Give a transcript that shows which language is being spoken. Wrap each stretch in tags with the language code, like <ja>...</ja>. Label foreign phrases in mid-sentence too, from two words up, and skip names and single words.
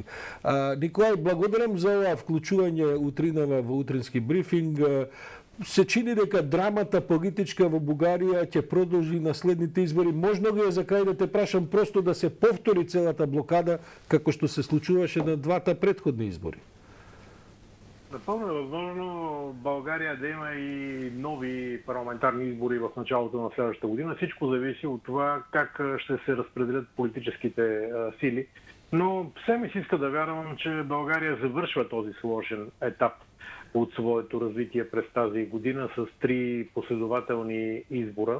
<mk>Николај, благодарам за ова вклучување утринава во утрински брифинг. Се чини дека драмата политичка во Бугарија ќе продолжи на следните избори. Можно ли е за крај да те прашам просто да се повтори целата блокада како што се случуваше на двата претходни избори?</mk> <bg>Напълно е възможно България да има и нови парламентарни избори в началото на следващата година. Всичко зависи от това как ще се разпределят политическите сили. Но все ми се иска да вярвам, че България завършва този сложен етап от своето развитие през тази година с 3 последователни избора.</bg>